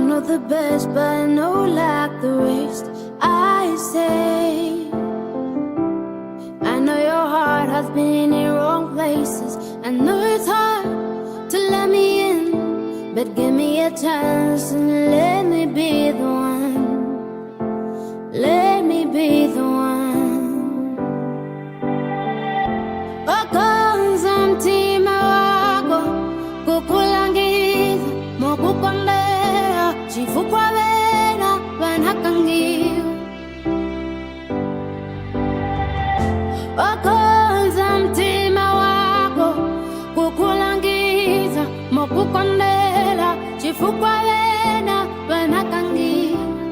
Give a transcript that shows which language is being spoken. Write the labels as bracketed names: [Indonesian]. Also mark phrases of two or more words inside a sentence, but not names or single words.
[English] the best, but no like the rest. I say, I know your heart has been in wrong places. I know it's hard to let me in, but give me a chance and let me be the one. Let me be the one. [Nyanja] Okonza mtima wako kukulangiza mokukondera chifukwa vena vanakangiwa. Okonza mtima wako kukulangiza mokukondera chifukwa vena vanakangiwa.